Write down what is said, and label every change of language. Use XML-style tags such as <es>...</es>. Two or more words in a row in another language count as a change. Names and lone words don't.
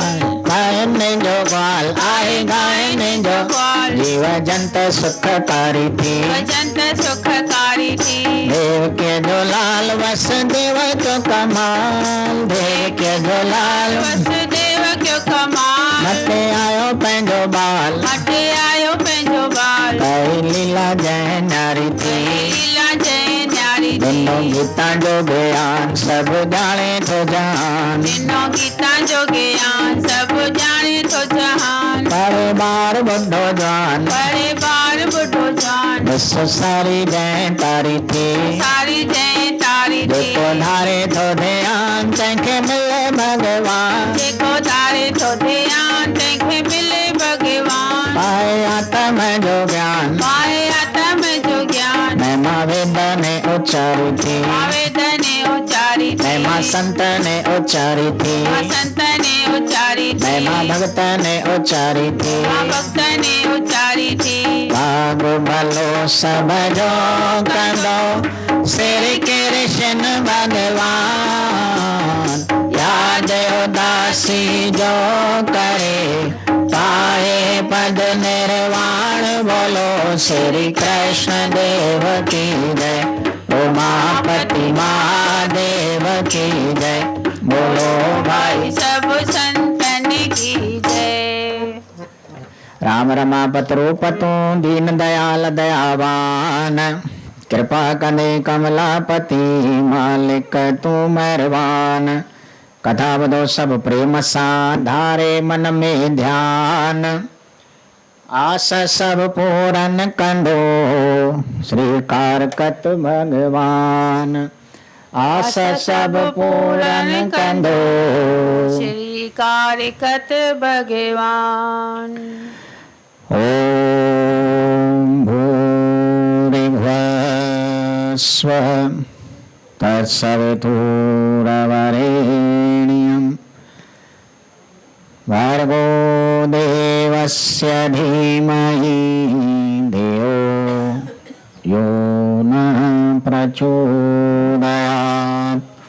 <sd>गायन जो ग्वाल आए गायन जो ग्वाल। जीव जंत सुखकारी थी भजंत सुखकारी थी। देव के जो लाल वसुदेव जो कमाल देव के जो लाल वसुदेव क्यों कमाल। मटे आयो पंहिंजो बाल मटे आयो पंहिंजो बाल। कई लीला जय नारी थी लीला जय न्यारी थी। दिनों गीता जो ज्ञान सब जाने तो जान दिनों गीता जो ज्ञान सब जाने तो जहान। बड़े बार बुढ़ो जवान बड़े बार बुढ़ो जान। विश्व सारी जय तारी थी सारी जय तारी थी। जेको धारे तो ध्यान तंहिंखे मिले भगवान जेको धारे तो ध्यान तंहिंखे मिले भगवान। पाए आत्म जो ज्ञान पाए आत्म जो ज्ञान। महिमा वेद ने उच्चारी थी आवेदन उचारी थी। महिमा संत ने उच्चारी थी संत ने उचारी थी। महिमा भक्त ने उच्चारी थी भक्त ने उचारी थी। भाग भलो सब जो कंदो श्री कृष्ण भगवान याद उदासी जो करे पाए पद निर्वाण</sd> <hi>बोलो श्री कृष्ण देव की जय उमापति महादेव की जय बोलो भाई सब संतन की जय।</hi> <sd>राम रमापत रूपतु दीन दयाल दयावान कृपा कने कमलापति मालिक तू मेहरबान कथा बदो सब प्रेम सा धारे मन में ध्यान आस सब पूरन कंदो श्रीकार कत भगवान आस सब पूरन कंदो श्री कारकत भगवान।</sd> <sa>ओम भूरिभुवस्व तत्सवितुर्वरेण्यं भर्गो देवस्य धीमहि धियो यो नः प्रचोदयात्।</sa>